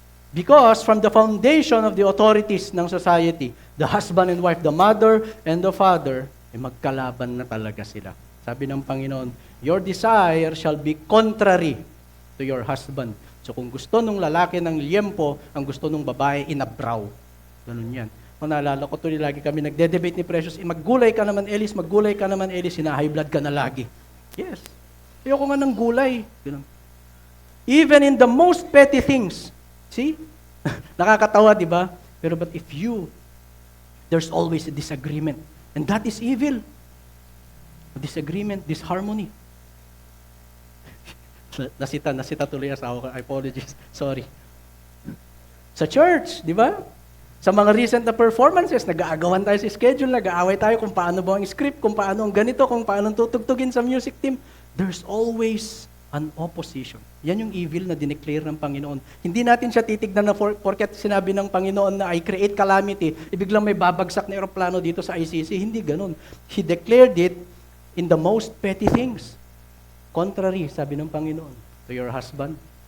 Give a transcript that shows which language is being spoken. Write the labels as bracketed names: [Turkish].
[English] Because from the foundation of the authorities ng society, the husband and wife, the mother and the father, [Filipino] magkalaban na talaga sila. Sabi ng Panginoon, [English] your desire shall be contrary to your husband. [Filipino] So kung gusto nung lalaki ng liyempo, ang gusto nung babae, inabraw. Ganun yan. Kung naalala ko tuloy, lagi kami nagde-debate ni Precious, maggulay ka naman, Ellis, maggulay ka naman, Ellis, high blood ka na lagi. Yes. Ayoko nga ng gulay. Ganun. [English] Even in the most petty things. See? [Filipino] Nakakatawa, di ba? [English] Pero but if there's always a disagreement. And that is evil. Disagreement, disharmony. [Filipino] Nasita tuloy asawa ko. [English] I apologize. Sorry. [Filipino] Sa church, di ba? Sa mga recent na performances, nag-aagawan tayo sa schedule, nag-aaway tayo kung paano ba ang script, kung paano ang ganito, kung paano tutugtugin sa music team. [English] There's always an opposition. [Filipino] Yan yung evil na dineclare ng Panginoon. Hindi natin siya titignan na porket sinabi ng Panginoon na [English] I create calamity, [Filipino] ibiglang may babagsak na eroplano dito sa ICC. Hindi ganun. [English] He declared it in the most petty things. Contrary, [Filipino] sabi ng Panginoon, [English] to your husband.